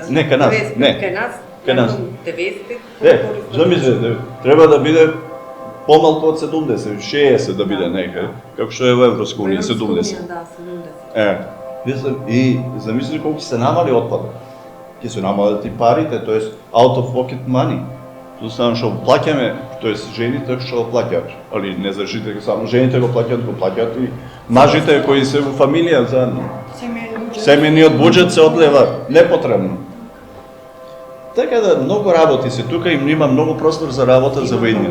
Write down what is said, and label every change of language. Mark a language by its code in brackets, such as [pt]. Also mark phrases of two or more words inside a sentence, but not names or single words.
[mk] Не кај нас, не. Кај нас. 95. Замислете, треба да биде помалку од 70, 60 да биде некаде, како што е во Европска унија, 70. Да, 70. И замисли колку се намали отпадот. Ќе се намалат и парите, тоест [en] out of pocket money. [mk] Тоа само што плаќаме, тоест жените што го плаќаат, али не зашите само жените го плаќаат и мажите кои се во фамилија заедно. Семејниот буџет се одлева непотребно. Така да многу работи се тука и има многу простор за работа за воиднина.